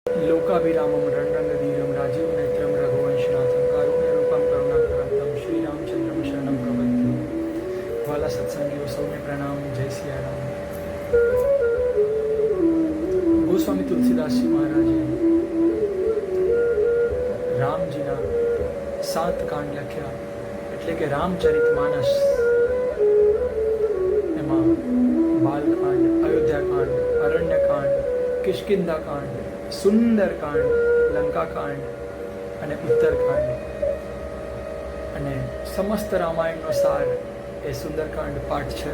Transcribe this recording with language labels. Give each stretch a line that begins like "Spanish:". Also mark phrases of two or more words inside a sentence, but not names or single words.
Sanskrit: लोकाभिरामं रणरङ्गधीरं राजीवनेत्रं रघुवंशनाथं कारुण्यरूपं करुणाकरं श्रीरामचन्द्रं शरणं प्रपद्ये।
Gujarati: वाला सत्संगीઓ સૌને પ્રણામ, જય સિયારામ। ગોસ્વામી તુલસીદાસજી મહારાજે રામજીના 7 કાંડ લખ્યા, એટલે કે રામચરિત માનસ। એમાં બાલકાંડ, અયોધ્યાકાંડ, અરણ્યકાંડ, કિષ્કિંધાકાંડ, સુંદરકાંડ, લંકાકાંડ અને ઉત્તરકાંડ, અને સમસ્ત રામાયણનો સાર એ સુંદરકાંડ પાઠ છે।